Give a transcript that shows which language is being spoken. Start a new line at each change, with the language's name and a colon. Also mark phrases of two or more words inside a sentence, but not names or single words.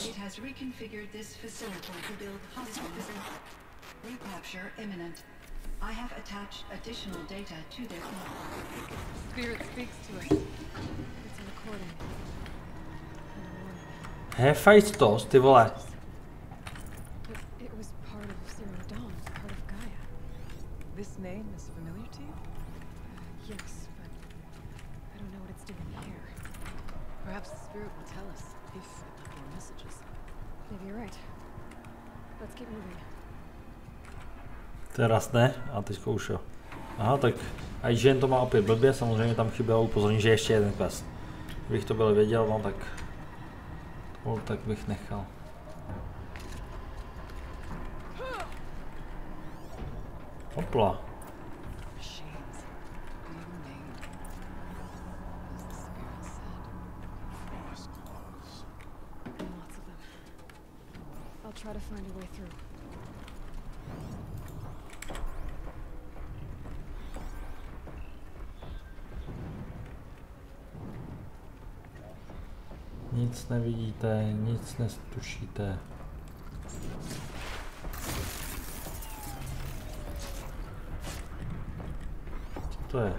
English: It has reconfigured this facility to build hospitals. Recapture imminent. I have attached additional data to their Spirit speaks to us. It's a recording. Hephaestus,
Czech: ty vole.
English: It was part of Zero Dawn, part of Gaia. This name is familiar to you? Yes, but I don't know what it's doing here. Perhaps the spirit will tell us if it left more messages. Maybe you're right. Let's keep moving.
Czech: Teraz ne, a teďko už jo. Aha, tak a jen to má opět blbě, samozřejmě tam chybělo upozornění, že ještě jeden quest. Kdybych to byl věděl, no tak bych nechal. Hopla.
English: I'll try to find a way through.
Czech: Nic nevidíte, nic nestušíte. Co to je?